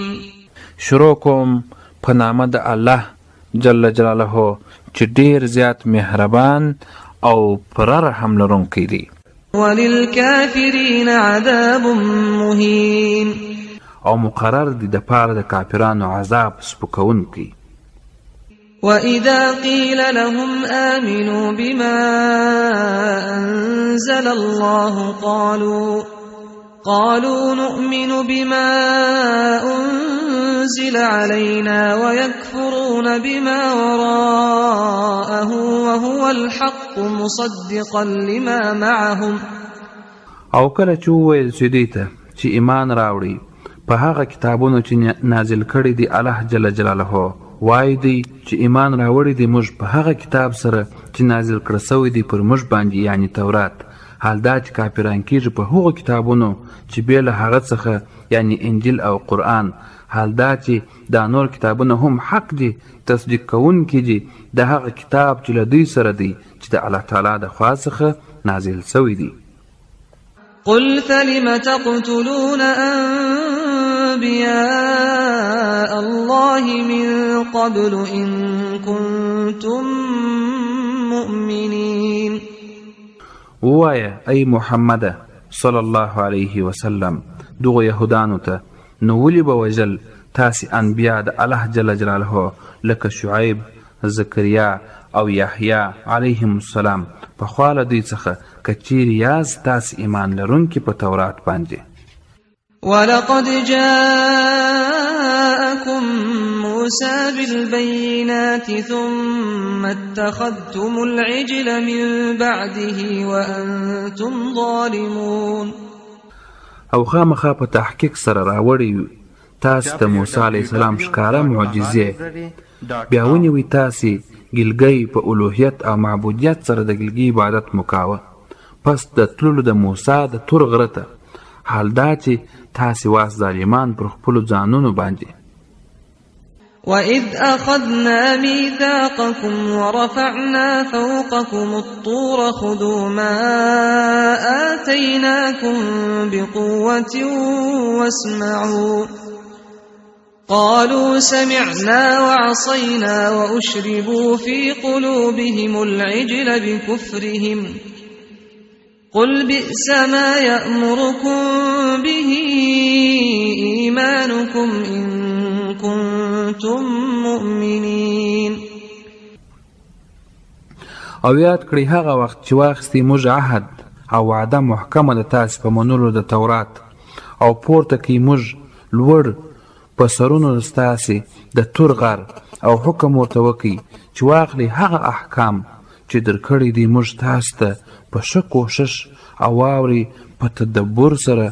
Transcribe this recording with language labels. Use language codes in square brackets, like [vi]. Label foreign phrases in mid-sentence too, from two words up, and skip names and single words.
[ps] شروع کوم په نامه د الله جل جلاله چې ډیر زیات مهربان او پر رحم لرونکی دی. [ar] وللکافرین عذاب مهین. [ps] او مقرر دی د پاره د کافرانو عذاب سپکونکی. [ar] وَإِذَا قِيلَ لَهُمْ آمِنُوا بِمَا أَنزَلَ اللَّهُ قَالُوا نُؤْمِنُ بِمَا أُنزِلَ عَلَيْنَا وَيَكْفُرُونَ بِمَا وَرَاءَهُ وَهُوَ الْحَقُّ مُصَدِّقًا لِمَا مَعَهُمْ. [ps] او کله چې وویل شي دوی ته چې ایمان راوړي په هغه کتابونو چې نازل کړي دي الله جل جلاله، وای دی چې ایمان راوړی دی موږ په هغه کتاب سره چې نازل کړی شوی دی پر موږ باندې، یعنی تورات. حال دا چې کافران کېږي په هغو کتابونو چې بې له هغه څخه، یعنی انجیل او قرآن. حال دا چې دا نور کتابونه هم حق دي، تصدیق کوونکي دي د هغه کتاب چې له دوی سره دی چې د الله تعالی د خوا څخه نازل شوی دی. [ar] قل فلم تقتلون أنبياء الله من قبل إن كنتم مؤمنين. [ps] ووایا ای محمد صلی الله علیه وسلم دغو یهودانو ته نو ولې به وژل تاسې انبیا د الله جل جلاله لکه شعیب، زکریا او یحیی علیهم السلام پخوا له دوی څخه که چیرې یاست تاسې ایمان لرونکي په تورات باندې. [ar] ولقد جاءكم موسى بالبينات ثم اتخذتم العجل من بعده وأنتم ظالمون. [ps] او خامخا په تحقیق سره راوړی تاسو د موسی علیه السلام ښکاره معجزې، بیا ونیوئ تاسې ګلګۍ په الوهیت او معبودیت سره د ګلګي عبادت مکاوه پس د تللو د موسی د تور غره ته. حال دا چې تاسې واس ظالمان پر خپلو ځانونو باندې. [ar] وَإِذْ أَخَذْنَا مِيثَاقَكُمْ وَرَفَعْنَا فَوْقَكُمُ الطُّورَ خُذُوا مَا آتَيْنَاكُمْ بِقُوَّةٍ وَاسْمَعُوا قالوا سمعنا وعصينا وأشربوا في قلوبهم العجل بكفرهم قل بئس ما يأمركم به إيمانكم إن كنتم مؤمنين. [ps] او یاد کړئ هغه وخت چې واخیستئ موږ عهد او وعده محکمه د تاسې په منلو د تورات، او پورته کړئ موږ لوړ په سرونو ستاسې د تور غر، او حکم ورته وکړي چې واخلي هغه احکام چې درکړي دي موږ تاسو ته په ښه کوښښ او واوري په تدبر سره.